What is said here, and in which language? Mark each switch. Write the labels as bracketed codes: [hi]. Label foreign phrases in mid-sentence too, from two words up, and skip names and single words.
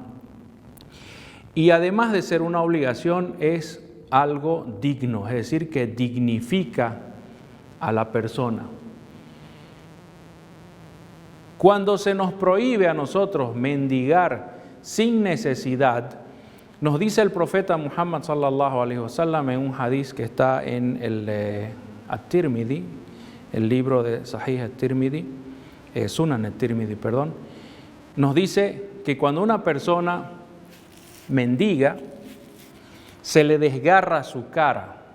[es] Y además de ser una obligación, es algo digno, es decir, que dignifica a la persona. Cuando se nos prohíbe a nosotros mendigar sin necesidad, nos dice el profeta Muhammad [ar] صلى الله عليه وسلم [es] en un hadith que está en el At-Tirmidhi, el libro de Sahih At-Tirmidhi, Sunan At-Tirmidhi, perdón, nos dice que cuando una persona mendiga, se le desgarra su cara.